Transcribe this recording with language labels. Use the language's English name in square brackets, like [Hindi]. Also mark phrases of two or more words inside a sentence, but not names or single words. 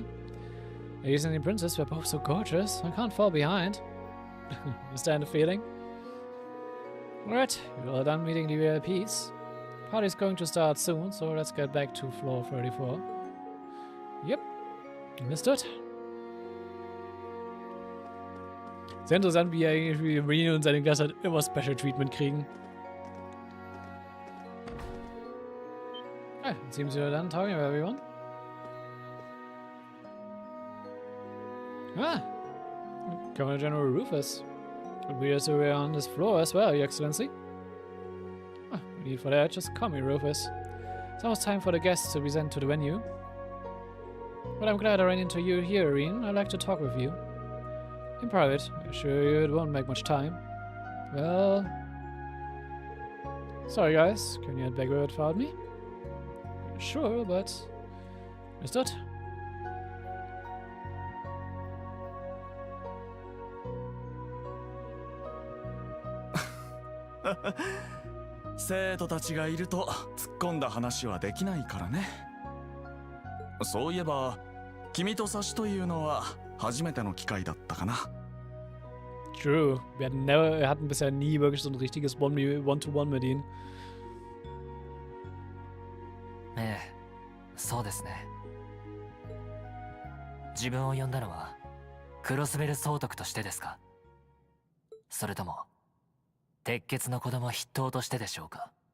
[English] Ace and the princess were both so gorgeous. I can't fall behind. Understand the feeling? Alright, we're all done meeting the VIPs. Party's going to start soon, so let's get back to floor 34. Yep. Understood. [German] Sehr interessant, wie eigentlich Rene und seine Klasse halt immer [English] Special Treatment [German] kriegen. [English] Ah, it seems you're done talking about everyone. Ah! Governor General Rufus. But we are on this floor as well, Your Excellency. Ah, no need for that, just call me Rufus. It's almost time for the guests to be sent to the venue. But I'm glad I ran into you here, Irene. I'd like to talk with you. In private, I assure you it won't make much time. Well... Sorry guys, can you head back without me? Sure, but... Understood. [Japanese] 生徒たちがいると突っ込んだ話はできないからね。そういえば君と差しというのは初めての機会だったかな。 [German] True. Wir hatten bisher nie wirklich so ein richtiges One-to-One mit ihnen. [Japanese] ええ、そうですね。自分を呼んだのはクロスベル総督としてですか？それとも鉄血の子供筆頭としてでしょうか？